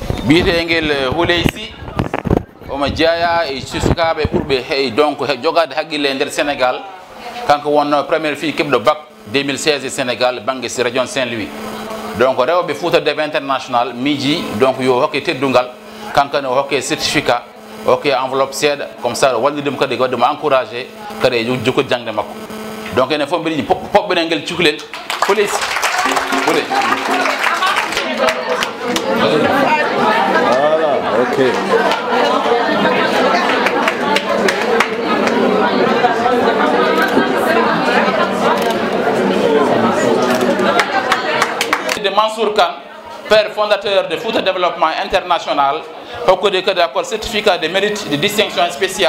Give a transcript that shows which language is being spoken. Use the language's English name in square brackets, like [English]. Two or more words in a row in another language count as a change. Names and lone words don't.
[Fula] biyeteengel Houleysi omo jeeya e sukaaɓe ɓurɓe hey donc jogaade haqqille e ndeer Sénégal kanko wonno [French] premiére fille [Fula] keɓɗo bac 2016 e Sénégal bange région Saint-Louis donc rewɓe Fouta Dev international miiji donc yo hokke teddungal kankane o hokke certificat o hokke enveloppe seeɗa [French] comme ça [Fula] wallidemo kadi waddemo encouragé kadi e jokkude jangde makko donc enen fof mbiɗa yiɗi poɓɓenen ngel cukalel Houleysi Houley [French] voilà ok de Mansour Kane, père fondateur de Fouta Développement International, au de d'accord certificat de mérite de distinction spéciale.